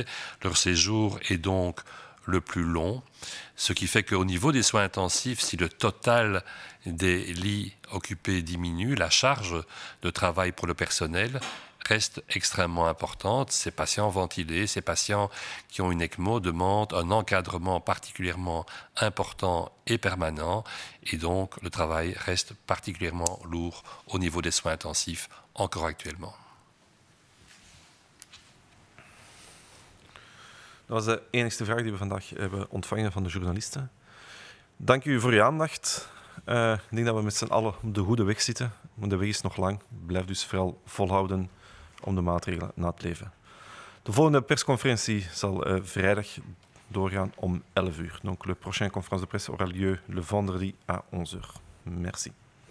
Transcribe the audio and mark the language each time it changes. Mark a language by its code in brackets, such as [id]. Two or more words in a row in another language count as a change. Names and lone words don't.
[fr] Leur séjour est donc le plus long, ce qui fait qu'au niveau des soins intensifs, si le total des lits occupés diminue, la charge de travail pour le personnel reste extrêmement importante. Ces patients ventilés, ces patients qui ont une ECMO demandent un encadrement particulièrement important et permanent, et donc le travail reste particulièrement lourd au niveau des soins intensifs encore actuellement. [nl] Dat was de enigste vraag die we vandaag hebben ontvangen van de journalisten. Dank u voor uw aandacht. Ik denk dat we met z'n allen op de goede weg zitten. Maar de weg is nog lang. Blijf dus vooral volhouden om de maatregelen na te leven. De volgende persconferentie zal vrijdag doorgaan om 11 uur. [fr] Donc le prochain conférence de presse aura lieu le vendredi à 11 heures. Merci.